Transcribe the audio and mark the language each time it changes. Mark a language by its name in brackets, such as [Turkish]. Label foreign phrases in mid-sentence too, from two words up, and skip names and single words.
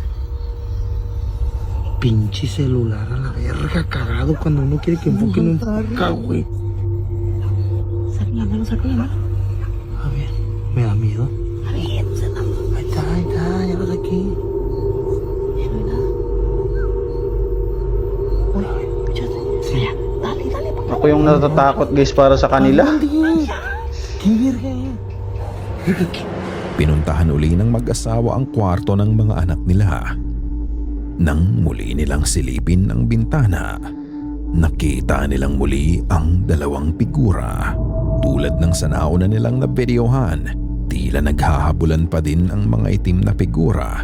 [Spanish] Pinche celular a la verga, cagado cuando uno quiere que enfoque no enfoca, güey. Llámalo, llámalo. A ver, me da miedo. A ver, no sé nada. Ahí está, ya lo saqué. Ya no hay nada. Uy, escuchaste. Sí. Allá, dale, papá. [Filipino] Ako yung natatakot guys para sa kanila. [Spanish] ¿Qué verga? [Filipino] Pinuntahan uli ng mag-asawa ang kwarto ng mga anak nila. Nang muli nilang silipin ang bintana, nakita nilang muli ang dalawang figura. Tulad ng sa nauna nilang nabidyohan, tila naghahabulan pa din ang mga itim na figura.